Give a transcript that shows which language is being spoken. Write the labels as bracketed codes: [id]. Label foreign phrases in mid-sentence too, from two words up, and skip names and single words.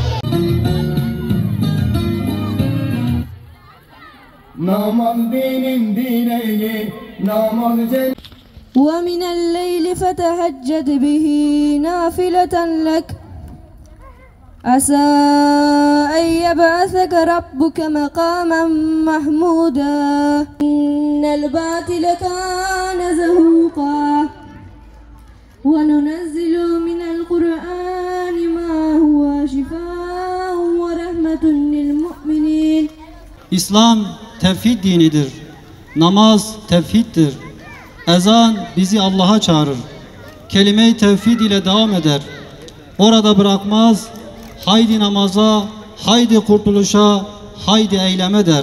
[tr] Namaz dinin direği, namaz [ar] ومن الليل فتهجد به نافلة لك عسى أن يبعثك ربك مقاما محمودا إن الباطل كان زهوقا وننزل من القرآن ما هو شفاء ورحمة للمؤمنين. [tr] İslam tevhid dinidir. Namaz tevhiddir. Ezan bizi Allah'a çağırır. Kelime-i tevhid ile devam eder. Orada bırakmaz. Haydi namaza, haydi kurtuluşa, haydi eyleme der.